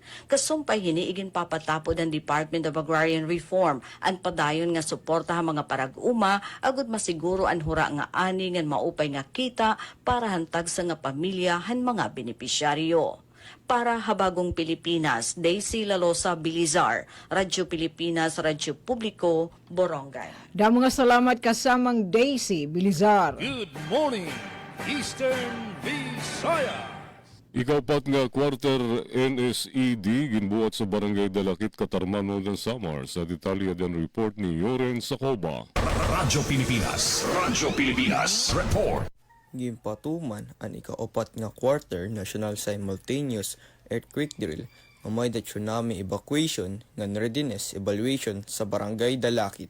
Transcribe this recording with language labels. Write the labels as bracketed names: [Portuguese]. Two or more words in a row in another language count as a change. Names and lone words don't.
[Waray] Kasumpay hini igin papatapod ang Department of Agrarian Reform ang padayon nga suporta ha mga parag-uma agud masiguro ang hura nga ani ngan maupay nga kita para hantag sa nga pamilya han mga benepisyaryo. Para Habagong Pilipinas, Daisy Lalosa Bilizar, Radyo Pilipinas, Radyo Publiko, Borongay. Damo nga salamat kasamang Daisy Bilizar. [English] Good morning, Eastern Visayas. [Waray] Ikapat nga quarter NSED ginbuhat sa Barangay Dalakit, Katarmano ng Samar sa detalye ng report ni Yoren Sacoba. Radyo Pilipinas, report. Gimpatuman ang ikaapat nga [English] quarter national simultaneous earthquake drill [Waray] nga may [English] tsunami evacuation [Waray] nga [English] readiness evaluation [Waray] sa Barangay Dalakit.